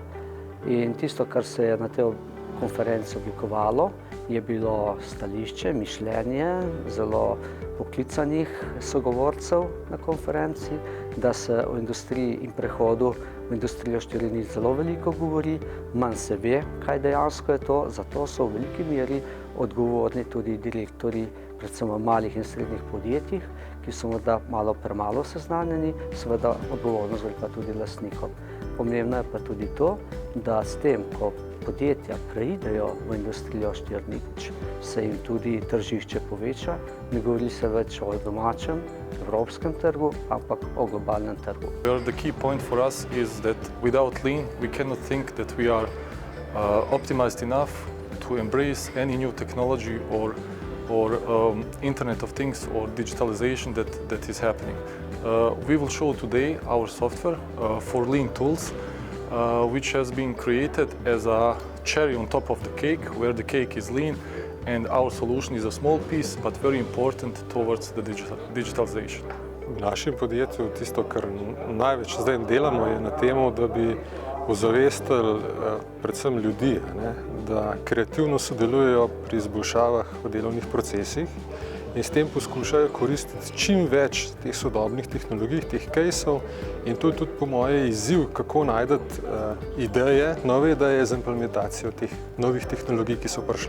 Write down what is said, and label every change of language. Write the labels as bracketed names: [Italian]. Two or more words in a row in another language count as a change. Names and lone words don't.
[Slovenian] In tisto, kar se je na tej konferenci oblikovalo, je bilo stališče, mišljenje zelo poklicanih sogovorcev na konferenci, da se o industriji in prehodu v industrijo 4.0 zelo veliko govori, manj se ve, kaj dejansko je to, zato so v veliki meri odgovorni tudi direktorji, predvsem v malih in srednjih podjetjih, ki so morda malo premalo seznanjeni, seveda odgovornost velika tudi lastnikom. Pomembno je pa tudi to, da s tem, ko podjetja preidejo v industrijo 4.0, se jim tudi tržišče poveča, ne govori se več o domačem, evropskem trgu, ampak o globalnem trgu. [English] The key point for us is that without Lean, we cannot think that we are optimized enough to embrace any new technology or Internet of Things or digitalization that is happening. We will show today our software for Lean tools, which has been created as a cherry on top of the cake, where the cake is lean and our solution is a small piece, but very important towards the digitalization. [Slovenian] V našem podjetju tisto, kar največ zdaj delamo, je na temu, da bi ozavestili predvsem ljudi, da kreativno sodelujejo pri izboljšavah v delovnih procesih in s tem poskušajo koristiti čim več teh sodobnih tehnologij, teh caseov in to je tudi po moje izziv, kako najti ideje, nove ideje za implementacijo teh novih tehnologij, ki so prišle.